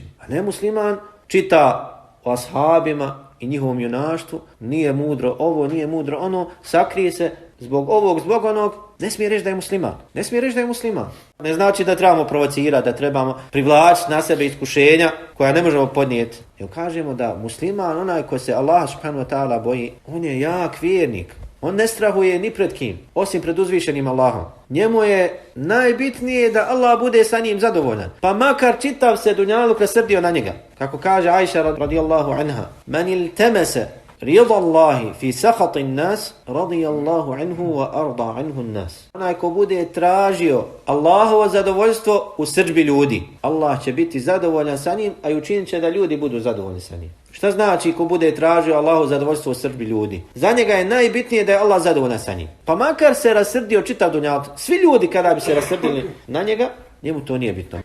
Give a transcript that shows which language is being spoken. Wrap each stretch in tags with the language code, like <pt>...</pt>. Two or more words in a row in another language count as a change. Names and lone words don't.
<bs>A ne musliman čita o ashabima i njihovom junaštvu, nije mudro ovo, nije mudro ono, sakrije se zbog ovog, zbog onog, ne smije reći da je musliman. Ne smije reći da je musliman. Ne znači da trebamo provocirati, da trebamo privlačiti na sebe iskušenja koja ne možemo podnijeti. Jer kažemo da musliman, onaj ko se Allah</bs> <ar>سبحانه وتعالى</ar> <bs>boji, on je jak vjernik. On ne strahuje ni pred kim, osim pred uzvišenim Allahom. Njemu je najbitnije da Allah bude sa njim zadovoljan. Pa makar čitav se dunjaluk rasrdio na njega. Kako kaže</bs> <ar>Ajša رضي الله عنها من التمس رضا الله في سخط الناس رضي الله عنه وأرضى عنه الناس.</ar> <bs>Onaj ko bude tražio Allahovo zadovoljstvo u srdbi ljudi, Allah će biti zadovoljan sa njim, a i učinit će da ljudi budu zadovoljni sa njim. Šta znači ko bude tražio Allahovo zadovoljstvo u srdbi ljudi? Za njega je najbitnije da je Allah zadovoljan sa njim. Pa makar se rasrdio čitav dunjaluk, svi ljudi kada bi se rasrdili na njega, njemu to nije bitno.</bs>